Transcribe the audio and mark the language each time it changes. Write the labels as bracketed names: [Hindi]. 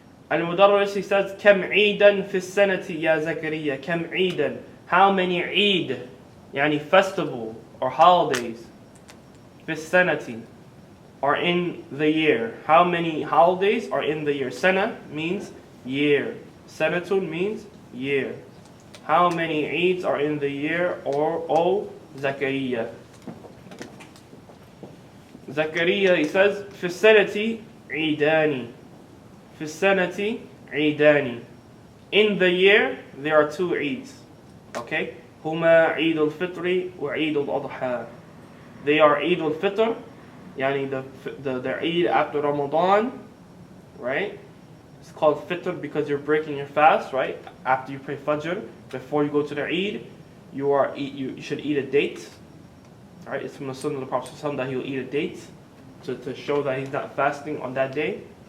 [Arabic] Al-Mudarris, [English] he says, [Arabic] كم عيدا في السنة يا زكريا. كم عيدا. [English] How many Eid, festival or holidays, [Arabic] في السنة, [English] are in the year. How many holidays are in the year? Sana means year. Sanatun means year. How many Eids are in the year? Or O Zakaria. Zakaria, he says, [Arabic] في السنة عيدان. في السنة عيدان. [English] In the year, there are two Eids. Okay? [Arabic] هما عيد الفطر وعيد الأضحى. [English] They are Eid al-Fitr, the Eid after Ramadan, right? It's called Fitr because you're breaking your fast, right? After you pray Fajr, before you go to the Eid, you should eat a date. Right? It's from the Sunnah of the Prophet ﷺ that he will eat a date to show that he's not fasting on that day.